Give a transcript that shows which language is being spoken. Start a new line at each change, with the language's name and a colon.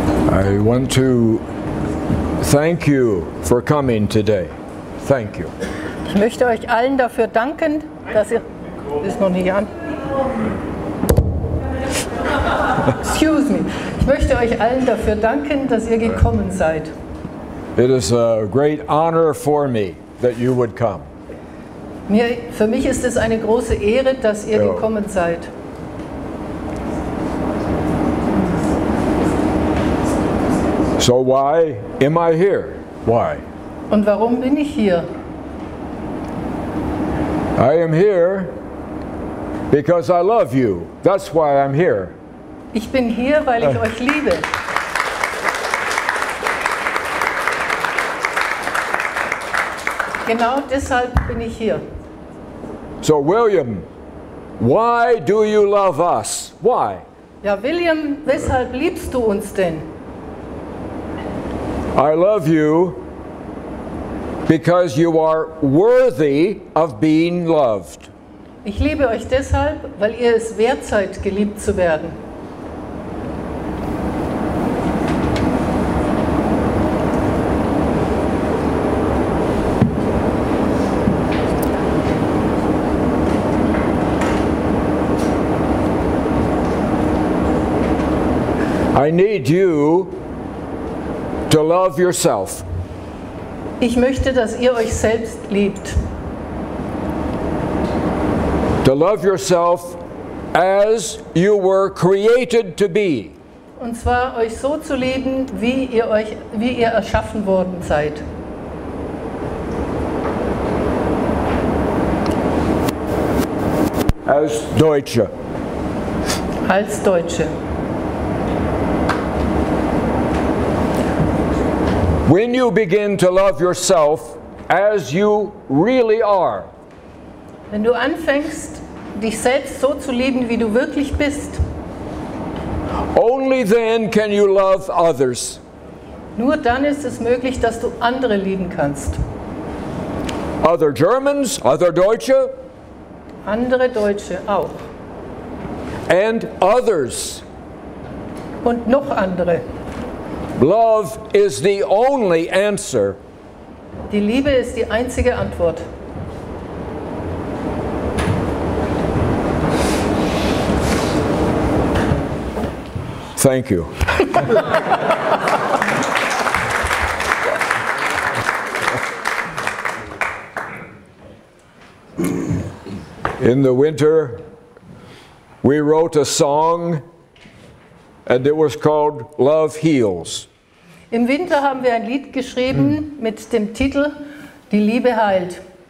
English: I want to thank you for coming today. Thank you.
German: Ich möchte euch allen dafür danken, dass ihr... Ist noch nicht an.
English: Excuse me.
German: Ich möchte euch allen dafür danken, dass ihr gekommen seid.
English: It is a great honor for me that you would come.
German: Für mich ist es eine große Ehre, dass ihr gekommen seid.
English: So why am I here? Why?
German: Und warum bin ich hier?
English: I am here because I love you. That's why I'm here.
German: Ich bin hier, weil ich euch liebe. Genau deshalb bin ich hier.
English: So William, why do you love us? Why?
German: Ja, William, weshalb liebst du uns denn?
English: I love you because you are worthy of being loved.
German: Ich liebe euch deshalb, weil ihr es wert seid, geliebt zu werden.
English: I need you to love yourself.
German: Ich möchte, dass ihr euch selbst liebt.
English: To love yourself as you were created to be.
German: Und zwar euch so zu lieben, wie ihr erschaffen worden seid.
English: As Deutsche.
German: Als Deutsche.
English: When you begin to love yourself as you really are,
German: wenn du anfängst, dich selbst so zu lieben, wie du wirklich bist,
English: only then can you love others.
German: Nur dann ist es möglich, dass du andere lieben kannst.
English: Other Germans, other Deutsche,
German: andere Deutsche auch.
English: And others.
German: Und noch andere.
English: Love is the only answer.
German: Die Liebe ist die einzige Antwort.
English: Thank you. In the winter, we wrote a song and it was called Love Heals.
German: Im Winter haben wir ein Lied geschrieben mit dem Titel Die Liebe heilt.